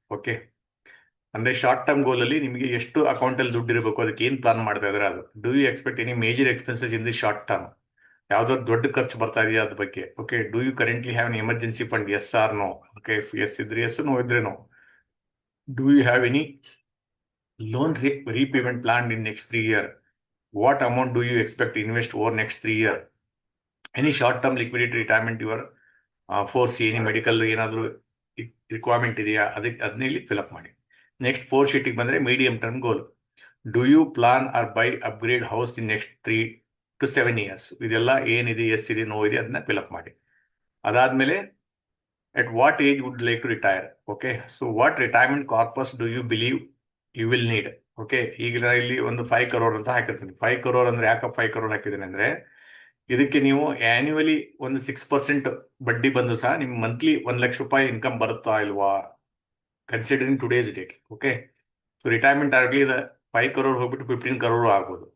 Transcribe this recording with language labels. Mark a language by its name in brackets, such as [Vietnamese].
[Kannada] Okay, ಅಂದ್ರೆ short term goal ಅಲ್ಲಿ ನಿಮಗೆ ಎಷ್ಟು ಅಕೌಂಟಲ್ಲಿ ದುಡ್ಡು ಇರಬೇಕು, ಅದಕ್ಕೆ ಏನು ಪ್ಲಾನ್ ಮಾಡ್ತಾ ಇದ್ರೆ ಅದು. [English] Do you expect any major expenses in the short term? [Kannada] ಯಾವ್ದಾದ್ರು ದೊಡ್ಡ ಖರ್ಚು ಬರ್ತಾ ಇದೆಯಾ ಅದ್ರ ಬಗ್ಗೆ. [English] Okay, do you currently have an emergency fund? Yes or no? Okay, [Kannada] S ಇದ್ರೆ ಎಸ್, ನೋ ಇದ್ರೆ no. [English] Do you have any loan repayment plan in next 3 year? What amount do you expect to invest over next 3 year? Any short-term liquidity retirement you are foresee? Any medical [Kannada] ಏನಾದರೂ requirement ಇದೆಯಾ? ಅದನ್ನ ಇಲ್ಲಿ fill up ಮಾಡಿ. Next 4 ಶೀಟಿಗೆ ಬಂದರೆ medium term goal. [English] Do you plan or buy upgrade house in next 3 to 7 years? [Kannada] ಇದೆಲ್ಲ ಏನಿದೆ, S ಇದೆ, no ಇದೆ, ಅದನ್ನ ಫಿಲ್ ಅಪ್ ಮಾಡಿ. ಅದಾದ್ಮೇಲೆ [English] at what age would you like to retire? Okay, so what retirement corpus do you believe you will need? [Kannada] Okay, ಈಗ ನಾನು ಇಲ್ಲಿ ಒಂದು 5 crore ಅಂತ ಹಾಕಿರ್ತೀನಿ. 5 crore ಅಂದ್ರೆ ಯಾಕಪ್ಪ 5 crore ಹಾಕಿದ್ದೀನಿ ಅಂದ್ರೆ, ಇದಕ್ಕೆ ನೀವು ಆನ್ಯುವಲಿ ಒಂದು 6% ಬಡ್ಡಿ ಬಂದು ಸಹ ನಿಮ್ಗೆ ಮಂತ್ಲಿ 1 ಲಕ್ಷ ರೂಪಾಯಿ ಇನ್ಕಮ್ ಬರುತ್ತಾ ಇಲ್ವಾ, [English] Considering today's date. [Kannada] Okay, so retirement ಆಗಲಿ 5 crore ಹೋಗ್ಬಿಟ್ಟು 15 crore ಆಗ್ಬೋದು.